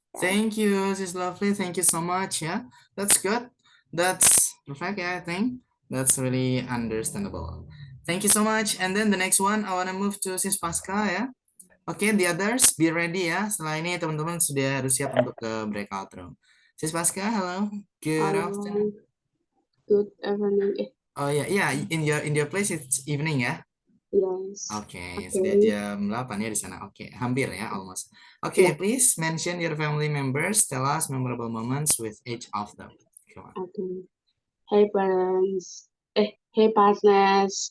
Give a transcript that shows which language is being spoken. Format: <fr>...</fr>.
<en>Thank you, this is lovely. Thank you so much. Yeah, that's good. That's perfect. Yeah, I think that's really understandable. Thank you so much. And then the next one, I want to move to Sis Pasca ya. Oke, the others be ready ya.</en> <id>Setelah ini teman-teman sudah harus siap untuk ke breakout room.</id> <en>Sis Pasca, hello. Good afternoon. Good afternoon. Oh ya, in your place it's evening ya. Yes.</en> <id>Okay, sudah jam 8 ya di sana. Oke, hampir ya, almost.</id> <en>Okay, please mention your family members. Tell us memorable moments with each of them. Come on. Okay. Hey parents. Hey partners.</en>